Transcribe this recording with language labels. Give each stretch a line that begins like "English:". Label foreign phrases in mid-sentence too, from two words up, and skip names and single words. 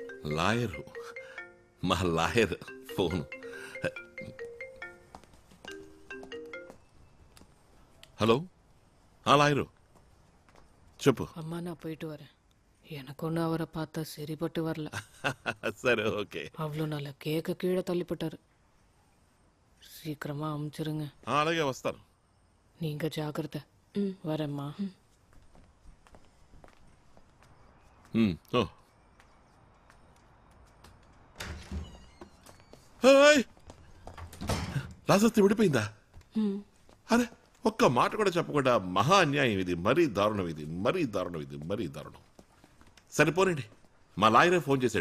Telugu: లాయరు, మా లాయర్ ఫోన్. హలో, లాయరు చెప్పు.
Tamil: அம்மா நான் போயிட்டு வரேன். எனக்கு ஒன்று அவரை பார்த்தா சரிப்பட்டு வரல.
Telugu: సరే ఓకే.
Tamil: அவ்வளோ நல்ல கேக்க கீழே தள்ளிப்பட்டாரு. சீக்கிரமா அமுச்சிருங்க.
Telugu: అలాగే వస్తాను.
Tamil: நீங்க ஜாக்கிரதை. வரேம்மா.
Telugu: రాజస్థి విడిపోయిందా? అరే ఒక్క మాట కూడా చెప్పకుండా మహా అన్యాయం ఇది. మరీ దారుణం ఇది, మరీ దారుణం ఇది, మరీ దారుణం. సరిపోనండి, మా లాయరే ఫోన్ చేశాడు.